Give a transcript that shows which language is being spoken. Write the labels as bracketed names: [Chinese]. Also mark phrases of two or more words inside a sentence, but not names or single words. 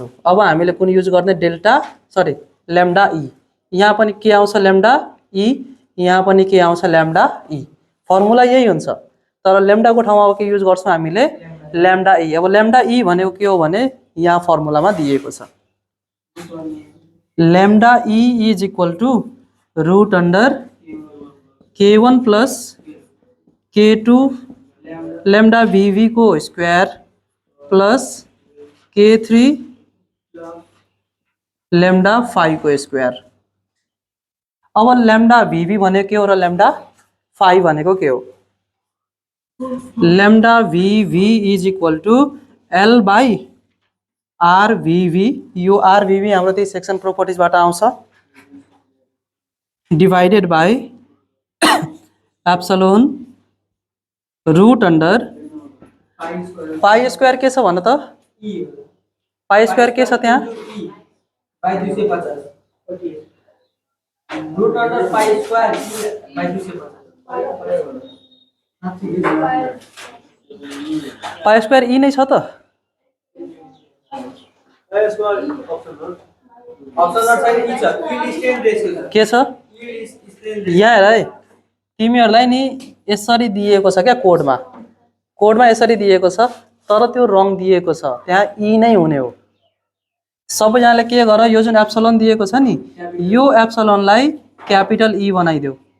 [Nepali] अब हामीले कुन युज गर्ने ल्याम्डा ई यहाँ पनि के आउँछ ल्याम्डा ई यहाँ पनि के आउँछ ल्याम्डा ई फर्मुला यही हुन्छ तर ल्याम्डा को ठाउँमा के युज गर्छौं हामीले ल्याम्डा ई। अब ल्याम्डा ई भनेको के हो भने यहाँ फर्मुलामा दिएको छ ल्याम्डा ई [English] is equal to root under k1 plus k2 lambda VV [Nepali] को [English] square plus k3 lambda 5 [Nepali] को स्क्वायर। अब लैम्डा वीवी भनेको के हो र लैम्डा 5 भनेको के हो लैम्डा वीवी [English] is equal to l by r VV [Nepali] यो आर वीवी हाम्रो त्यही [English] section properties [Nepali] बाट आउँछ [English] divided by epsilon root under pi square pi square [Nepali] के छ भन्न त [English] ई pi square [Nepali] के छ त्यहाँ [English] by 250 root under pi square by 250 pi square [Nepali] ई नै छ त [English] option not [Nepali] छैन ई छ [English] E strain ratio [Nepali] छ के छ [English] E strain [Nepali] यहाँ हेर है तिमीहरूलाई नि यसरी दिएको छ क्या कोडमा यसरी दिएको छ तर त्यो रङ दिएको छ त्यहाँ ई नै हुने हो सबैजनाले के गर यो जुन एप्सिलन दिएको छ नि यो एप्सिलनलाई [English] capital E [Nepali] बनाइदेऊ